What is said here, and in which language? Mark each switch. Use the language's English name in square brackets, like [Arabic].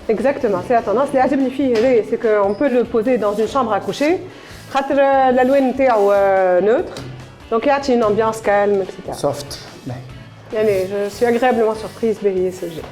[French] Exactement, c'est la tendance. [Arabic] اللي عجبني فيه هذا [French] c'est qu'on peut le poser dans une chambre à coucher. [Arabic] خاطر الالوان نتاعو نوتر دونك يعطي [French] une ambiance calme etc. [English] Soft. [French] يعني je suis agréablement surprise [Arabic] به السوجي.